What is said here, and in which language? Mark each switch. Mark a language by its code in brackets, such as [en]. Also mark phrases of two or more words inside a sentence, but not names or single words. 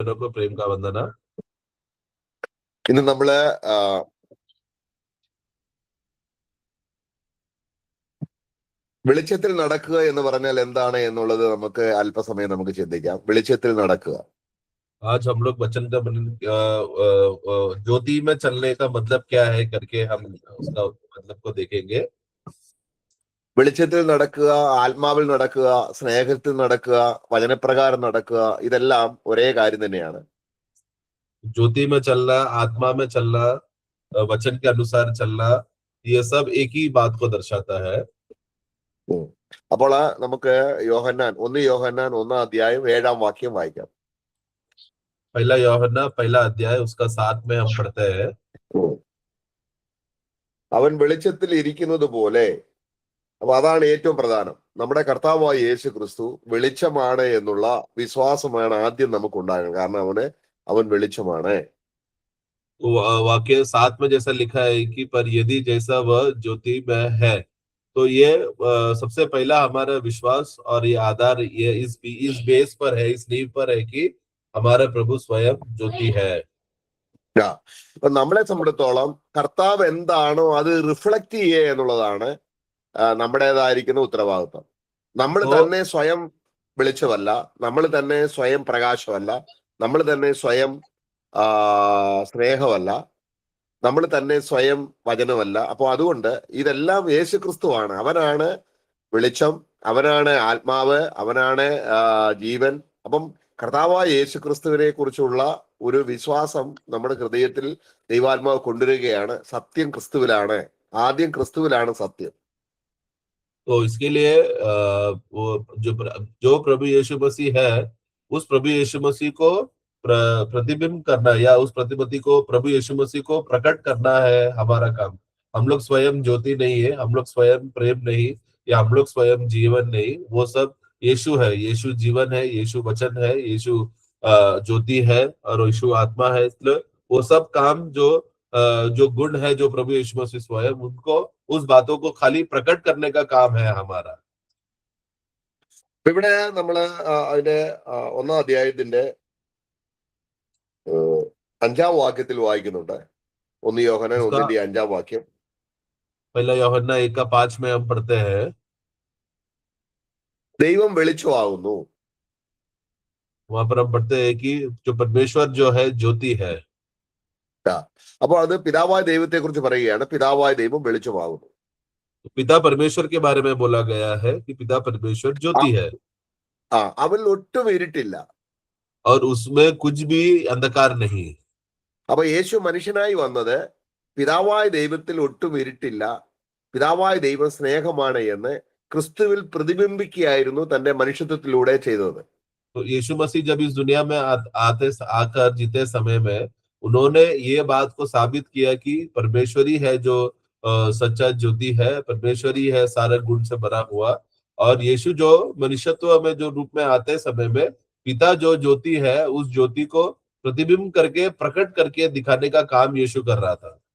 [hi] प्रेम का वंदना। [ml] ഇന്ന് നമ്മള് വെളിച്ചത്തിൽ നടക്കുക എന്ന് പറഞ്ഞാൽ എന്താണ് എന്നുള്ളത് നമുക്ക് അല്പസമയം നമുക്ക് ചിന്തിക്കാം. വെളിച്ചത്തിൽ നടക്കുക. [hi] आज हम लोग वचन का ज्योति में चलने का मतलब क्या है करके हम उसका मतलब को देखेंगे। [ml] വെളിച്ചത്തിൽ നടക്കുക, ആത്മാവിൽ നടക്കുക, സ്നേഹത്തിൽ നടക്കുക, വചനപ്രകാരം നടക്കുക, ഇതെല്ലാം ഒരേ കാര്യം തന്നെയാണ്. [hi] ज्योति में चलना, आत्मा में चलना, वचन के अनुसार चलना, ये सब एक ही बात को दर्शाता है। [ml] അപ്പോൾ നമുക്ക് യോഹന്നാൻ 1 അധ്യായം 7 വാക്യം വായിക്കാം. [hi] पहला യോഹന്നാൻ पहला अध्याय उसका 7 में हम पढ़ते हैं। [ml] അവൻ വെളിച്ചത്തിൽ ഇരിക്കുന്നത് പോലെ, അപ്പൊ അതാണ് ഏറ്റവും പ്രധാനം. നമ്മുടെ കർത്താവായ യേശു ക്രിസ്തു വെളിച്ചമാണ് എന്നുള്ള വിശ്വാസമാണ് ആദ്യം നമുക്ക് ഉണ്ടാകുന്നത്. കാരണം അവൻ വെളിച്ചമാണ്. [hi] वाक्य 7 में जैसा लिखा है कि पर यदि जैसा वह ज्योति में है, तो ये सबसे पहला हमारा विश्वास और ये आधार ये इस बेस पर है, इस नींव पर है कि हमारा प्रभु स्वयं ज्योति है। [ml] അപ്പൊ നമ്മളെ സംബന്ധിച്ചോളം കർത്താവ് എന്താണോ അത് റിഫ്ലക്ട് ചെയ്യുക എന്നുള്ളതാണ് നമ്മുടേതായിരിക്കുന്ന ഉത്തരവാദിത്വം. നമ്മൾ തന്നെ സ്വയം വെളിച്ചമല്ല, നമ്മൾ തന്നെ സ്വയം പ്രകാശമല്ല, നമ്മൾ തന്നെ സ്വയം സ്നേഹമല്ല, നമ്മൾ തന്നെ സ്വയം വചനമല്ല. അപ്പൊ അതുകൊണ്ട് ഇതെല്ലാം യേശു ക്രിസ്തുവാണ്. അവനാണ് വെളിച്ചം, അവനാണ് ആത്മാവ്, അവനാണ് ജീവൻ. അപ്പം കർത്താവായ യേശു ക്രിസ്തുവിനെ കുറിച്ചുള്ള ഒരു വിശ്വാസം നമ്മുടെ ഹൃദയത്തിൽ ദൈവാത്മാവ് കൊണ്ടുവരികയാണ്. സത്യം ക്രിസ്തുവിലാണ്, ആദ്യം ക്രിസ്തുവിലാണ് സത്യം. [hi] तो इसके लिए वो जो प्रभु यीशु मसीह है, उस प्रभु यीशु मसीह को प्रतिबिंब करना या उस प्रतिपत्ति को प्रभु यीशु मसीह को प्रकट करना है हमारा काम। हम लोग स्वयं ज्योति नहीं है, हम लोग स्वयं प्रेम नहीं, या हम लोग स्वयं जीवन नहीं। वो सब यीशु है, यीशु जीवन है, यीशु वचन है, यीशु ज्योति है और यीशु आत्मा है। इसलिए वो सब काम जो गुण है जो प्रभु यीशु मसीह स्वयं, उनको उस बातों को खाली प्रकट करने का काम है हमारा। [ml] ഇവിടെ നമ്മള് അതിന്റെ 1 അധ്യായത്തിന്റെ 5 വാക്യത്തിൽ വായിക്കുന്നുണ്ട്. 1 യോഹന്നാൻ 1:5 വാക്യം. [hi] पहला യോഹന്നാൻ 1:5 में हम पढ़ते हैं, [ml] ദൈവം വെളിച്ചമാകുന്നു. [hi] वहां पर हम पढ़ते हैं कि जो परमेश्वर जो है ज्योति है। [ml] അപ്പൊ അത് പിതാവായ ദൈവത്തെ കുറിച്ച് പറയുകയാണ്. പിതാവായ ദൈവം വെളിച്ചമാകുന്നു. [hi] पिता परमेश्वर के बारे में बोला गया है कि पिता परमेश्वर ज्योति है, [ml] അവൻ ഒട്ടും ഇരുട്ടില്ല, [hi] और उसमें कुछ भी अंधकार नहीं। [ml] അപ്പൊ യേശു മനുഷ്യനായി വന്നത് പിതാവായ ദൈവത്തിൽ ഒട്ടും ഇരുട്ടില്ല, പിതാവായ ദൈവം സ്നേഹമാണ് എന്ന് ക്രിസ്തുവിൽ പ്രതിബിംബിക്കുകയായിരുന്നു തന്റെ മനുഷ്യത്വത്തിലൂടെ ചെയ്തത്. [hi] तो यीशु मसीह जब इस दुनिया में आकर जीते समय में उन्होंने ये बात को साबित किया कि परमेश्वरी है जो सच्चा ज्योति है, परमेश्वरी है सारे गुण से भरा हुआ। और यीशु जो मनुष्यत्व में जो रूप में आते समय में पिता जो ज्योति है, उस ज्योति को प्रतिबिंब करके प्रकट करके दिखाने का काम यीशु कर रहा था।